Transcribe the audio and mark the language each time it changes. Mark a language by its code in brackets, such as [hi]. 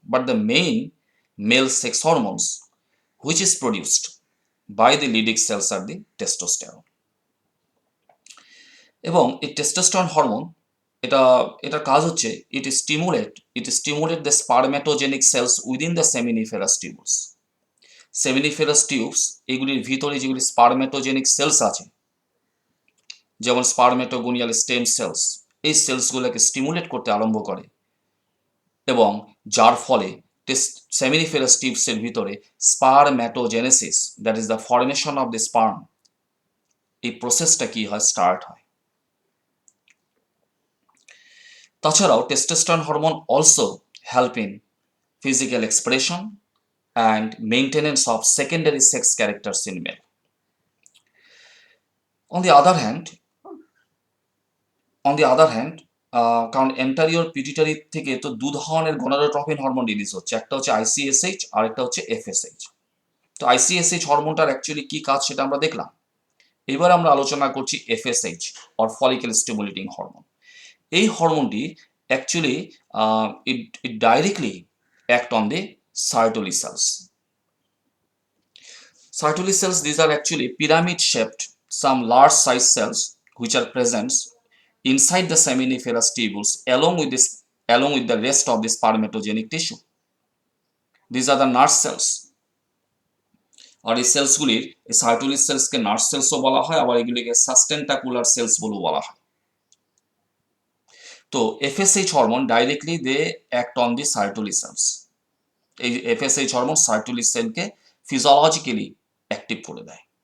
[en] But the main male sex hormones which is produced by the Leydig cells are the testosterone. [bn] এবং এই testosterone hormone, এটার কাজ হচ্ছে [en] it stimulate the spermatogenic cells within the seminiferous tubules. [bn] Seminiferous tubes, এগুলির ভিতরে যেগুলি স্পারমেটোজেনিক sales আছে, যেমন স্পারমেটোগোনিয়াল স্টেম সেলস, এই সেলসগুলোকে স্টিমুলেট করতে আরম্ভ করে, এবং যার ফলে সেমিনিফেরাস টিউবসের ভিতরে স্পারম্যাটোজেনেসিস, [en] that is the formation of the sperm, [bn] এই প্রসেসটা কি হয়, স্টার্ট হয়। [en] তাছাড়াও testosterone hormone also help in physical expression and maintenance of secondary sex characters in male. On the other hand, [bn] কারণ এন্টারিয়র পিটিউটারি থেকে তো দু ধরনের গনাডোট্রপিন হরমোন রিলিজ হচ্ছে, একটা হচ্ছে আইসিএসএইচ আর একটা হচ্ছে এফএসএইচ। তো আইসিএসএইচ হরমোনটার অ্যাকচুয়ালি কি কাজ সেটা আমরা দেখলাম। এবার আমরা আলোচনা করছি FSH or follicle stimulating hormone. এই হরমোনটি actually [en] it directly act on the Sertoli cells. Sertoli cells, these are actually pyramid shaped, some large size cells which are present inside the seminiferous tubules along with the rest of the spermatogenic tissue. These are the nurse cells. [bn] আর এই সেলসগুলির, এই Sertoli সেলসকে nurse সেলসও বলা হয়, আবার এগুলিকে সাস্টেন্টাকুলার sales বলেও বলা হয়। [en] তো FSH hormone directly they act on the Sertoli cells. [bn] এই FSH hormone Sertoli সেলকে physiologically active করে দেয়।